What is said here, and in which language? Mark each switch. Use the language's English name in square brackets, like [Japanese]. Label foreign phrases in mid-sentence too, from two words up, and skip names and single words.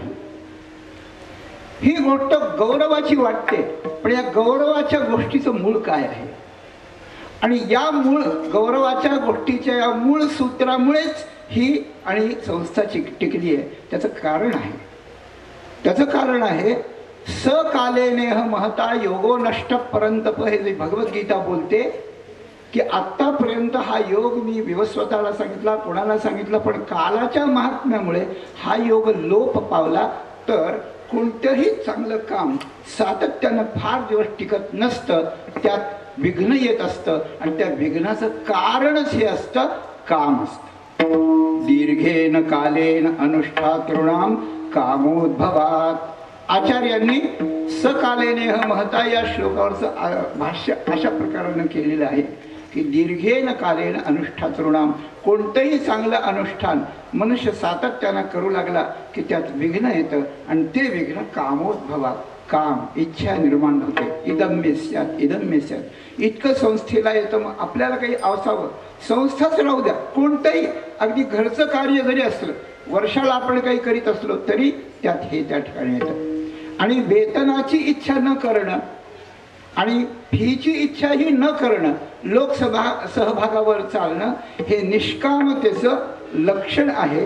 [Marathi] ही गोष्ट गौरवाची वाटते, पण या गौरवाच्या गोष्टीचं मूळ काय आहे आणि या मूळ गौरवाच्या गोष्टीच्या या मूळ सूत्रामुळेच ही आणि संस्था टिकली आहे. त्याचं कारण आहे, त्याचं कारण आहे [Sanskrit] सकाले नेह महता योगो नष्ट परंतप, [Marathi] हे जे भगवद्गीता बोलते की आतापर्यंत हा योग मी विवस्वताला सांगितला, कोणाला सांगितलं, पण कालाच्या महात्म्यामुळे हा योग लोप पावला. तर कोणतंही चांगलं काम सातत्यानं फार दिवस टिकत नसतं, त्यात विघ्न येत असतं आणि त्या विघ्नाचं कारणच हे असतं, काम असतं. [Sanskrit] दीर्घेन कालेन अनुष्ठातॄणाम कामोद्भवात. [Marathi] आचार्यांनी [Sanskrit] सकालेनेह महता [Marathi] या श्लोकावरचं भाष्य अशा प्रकारानं केलेलं आहे की [Sanskrit] दीर्घेन कालेन अनुष्ठातॄणाम, [Marathi] कोणतंही चांगलं अनुष्ठान मनुष्य सातत्यानं करू लागला की त्यात विघ्न येतं आणि ते विघ्न कामोद्भवात, काम इच्छा निर्माण होते. [Sanskrit] इदम्य स्यात् इदम्य स्यात्, [Marathi] इतकं संस्थेला येतं. मग आपल्याला काही असावं, संस्थाच राहू द्या, कोणतंही अगदी घरचं कार्य जरी असलं, वर्षाला आपण काही करीत असलो तरी त्यात हे त्या ठिकाणी येतं. आणि वेतनाची इच्छा न करणं आणि फीची इच्छाही न करणं, सहभागावर चालणं, हे निष्कामतेचं लक्षण आहे.